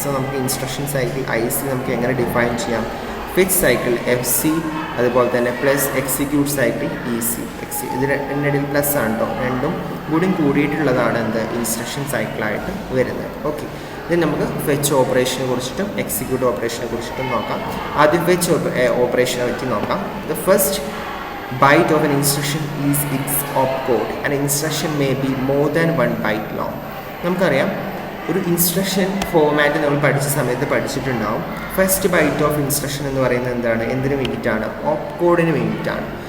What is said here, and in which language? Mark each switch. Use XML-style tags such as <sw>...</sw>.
<ml>So നമുക്ക് instruction cycle IC നമുക്ക് എങ്ങനെ ഡിഫൈൻ ചെയ്യാം, ഫെച്ച് സൈക്കിൾ FC, അതുപോലെ തന്നെ പ്ലസ് എക്സിക്യൂട്ട് സൈക്കിൾ EC. ഇത് രണ്ടിടയിൽ പ്ലസ് ആണ് കേട്ടോ, രണ്ടും കൂടിയിട്ടുള്ളതാണ് ഇൻസ്ട്രക്ഷൻ സൈക്കിളായിട്ട് വരുന്നത്. ഓക്കെ, ഇത് നമുക്ക് ഫെച്ച് ഓപ്പറേഷനെ കുറിച്ചിട്ടും എക്സിക്യൂട്ട് ഓപ്പറേഷനെ കുറിച്ചിട്ടും നോക്കാം. ആദ്യം ഫെച്ച് ഓപ്പറേഷനെ പറ്റി നോക്കാം.</ml> <en>The first byte of an instruction is its opcode. An instruction may be more than one byte long.</en> <ml>നമുക്കറിയാം ഒരു ഇൻസ്ട്രക്ഷൻ ഫോർമാറ്റ് നമ്മൾ പഠിച്ച സമയത്ത് പഠിച്ചിട്ടുണ്ടാവും.</ml> <en>first byte of instruction</en> <ml>എന്ന് പറയുന്നത് എന്താണ്, എന്തിനു വേണ്ടിയിട്ടാണ്, ഓപ്പ് കോഡിന് വേണ്ടിയിട്ടാണ്.</ml>